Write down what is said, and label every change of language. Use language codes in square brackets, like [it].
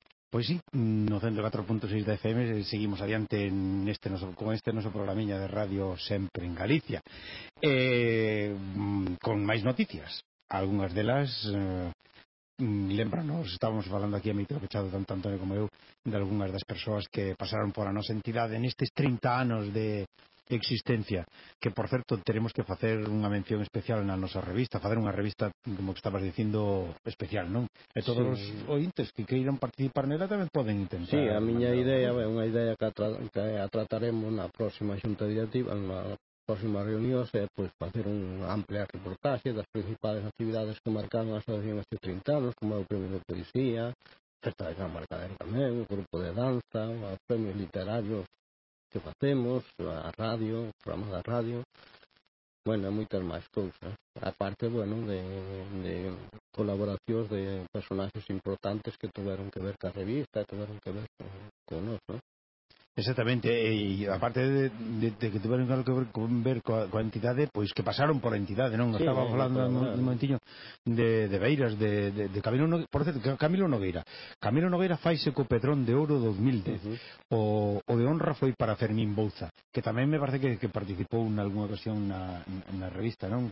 [gl] Pues sí, 104.6 de FM, seguimos adiante en este noso, con este noso programiña de radio sempre en Galicia. Con máis noticias, algunhas delas, lembranos, estábamos falando aquí a micro pechado tanto Antonio como eu, de algunhas das persoas que pasaron por a nosa entidade nestes 30 anos de existencia, que por certo teremos que facer unha mención especial na nosa revista, facer unha revista, como que estabas dicindo, especial, non? E todos sí. Os ointes que queiran participar nela tamén poden intentar. Sí, a miña idea é unha idea que trataremos na próxima xunta directiva, na próxima reunión, é pois facer un amplia reportaxe das principales actividades que marcaron a asociación estes 30 anos, como é o Premio de Poesía, Festa de Gran Mercader tamén, o Grupo de Danza, o Premio Literario que facemos, a radio, programa da radio, [es] Bueno, hay muchas más cosas. Aparte, bueno, de colaboraciones de personajes importantes que tuvieron que ver con la revista, tuvieron que ver con nosotros, ¿no? Exactamente, y aparte de que tuvieron algo que ver con entidades, pues que pasaron por entidades, ¿no? Sí, estaba hablando un momentillo de Beiras, de Camilo Nogueira. Por cierto, [gl] Camilo Nogueira. Camilo Nogueira faise co Pedrón de Oro 2010, uh-huh. o de honra foi para Fermín Bouza, que tamén me parece que participou en alguna ocasión na revista, ¿no?